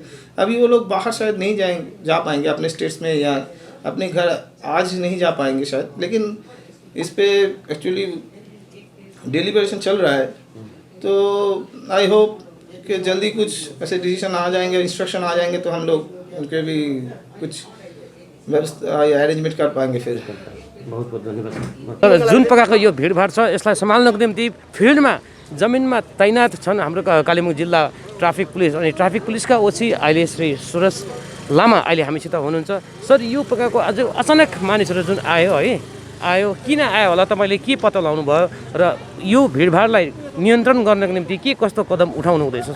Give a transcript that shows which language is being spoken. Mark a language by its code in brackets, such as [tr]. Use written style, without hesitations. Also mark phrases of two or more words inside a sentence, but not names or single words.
[hi] अभी वो लोग बाहर शायद नहीं जा पाएंगे अपने स्टेट्स में या अपने घर आज नहीं जा पाएंगे शायद, लेकिन इस पे [en] actually deliberation [hi] चल रहा है। तो [en] I hope [hi] कि जल्दी कुछ ऐसे डिसीजन आ जाएंगे, इंस्ट्रक्शन आ जाएंगे तो हम लोग उनके भी कुछ व्यवस्था अरेंजमेंट कर पाएंगे फिर। बहुत बहुत धन्यवाद। [ne] जुन प्रकारको यो भिडभाड छ यसलाई सम्हाल्नको निम्ति फिल्डमा जमिनमा तैनात छन् हाम्रो कालिम्पोङ जिल्ला [en] traffic police, [ne] अनि ट्राफिक पुलिसका ओसी अहिले श्री सुरज लामा अहिले हामीसित हुनुहुन्छ। सर यो प्रकारको आज अचानक मानिसहरू जुन आयो किन आयो होला, तपाईँले के पत्ता लगाउनु भयो र यो भिडभाडलाई नियन्त्रण गर्नको निम्ति के कस्तो कदम उठाउनु हुँदैछ सर?